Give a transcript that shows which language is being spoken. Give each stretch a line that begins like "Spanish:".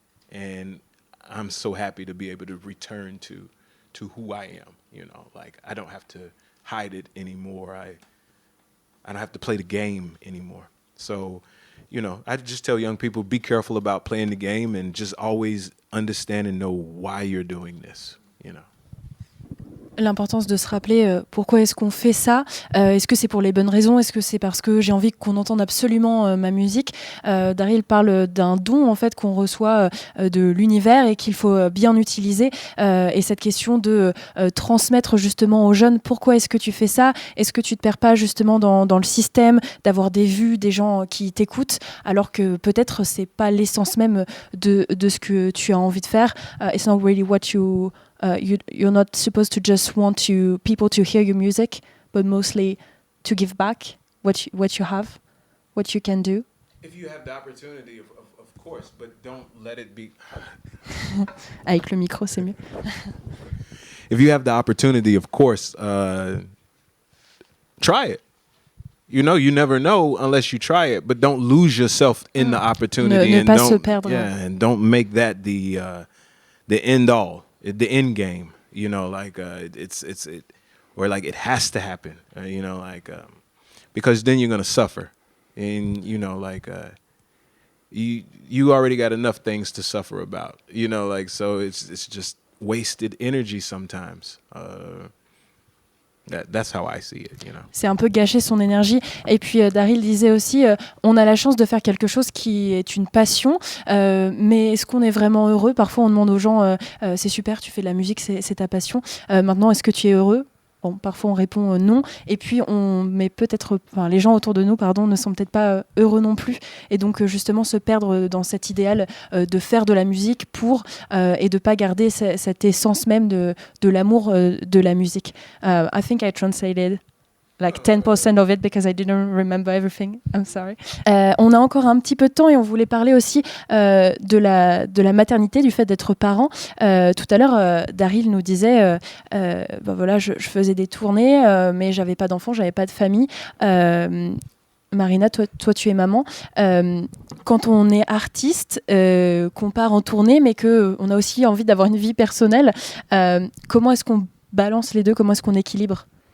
English: And I'm so happy to be able to return to who I am, you know, like I don't have to hide it anymore. I don't have to play the game anymore. So, you know, I just tell young people, be careful about playing the game and just always understand and know why you're doing this, you know.
French: L'importance de se rappeler pourquoi est-ce qu'on fait ça, est-ce que c'est pour les bonnes raisons, est-ce que c'est parce que j'ai envie qu'on entende absolument ma musique. Daryl parle d'un don en fait qu'on reçoit de l'univers et qu'il faut bien utiliser, et cette question de transmettre justement aux jeunes pourquoi est-ce que tu fais ça, est-ce que tu te perds pas justement dans le système, d'avoir des vues, des gens qui t'écoutent alors que peut-être c'est pas l'essence même de ce que tu as envie de faire.
English: It's not really what you're not supposed to just want people to hear your music, but mostly to give back what you have, what you can do. If you have the opportunity, of course, but don't let it be.
French: Avec le micro, c'est mieux.
English: If you have the opportunity, of course, try it. You know, you never know unless you try it, but don't lose yourself in the opportunity.
French: Ne pas se perdre.
English: Yeah, and don't make that the end all. The end game, you know, like or like it has to happen, you know, like because then you're gonna suffer, and you know, like you already got enough things to suffer about, you know, like so it's just wasted energy sometimes. That's how I see it, you know.
French: C'est un peu gâcher son énergie. Et puis Daryl disait aussi, on a la chance de faire quelque chose qui est une passion, mais est-ce qu'on est vraiment heureux? Parfois on demande aux gens, c'est super, tu fais de la musique, c'est ta passion. Maintenant, est-ce que tu es heureux? Bon, parfois on répond non, et puis les gens autour de nous, ne sont peut-être pas heureux non plus, et donc justement se perdre dans cet idéal de faire de la musique pour et de pas garder cette essence même de l'amour de la musique.
English: I think I translated like 10% of it because I didn't remember everything. I'm sorry.
French: On a encore un petit peu de temps et on voulait parler aussi de la maternité, du fait d'être parent. Tout à l'heure, Daryl nous disait, voilà, je faisais des tournées, mais j'avais pas d'enfants, j'avais pas de famille. Marina, toi, tu es maman. Quand on est artiste, qu'on part en tournée, mais qu'on a aussi envie d'avoir une vie personnelle, comment est-ce qu'on balance les deux? Comment est-ce qu'on équilibre?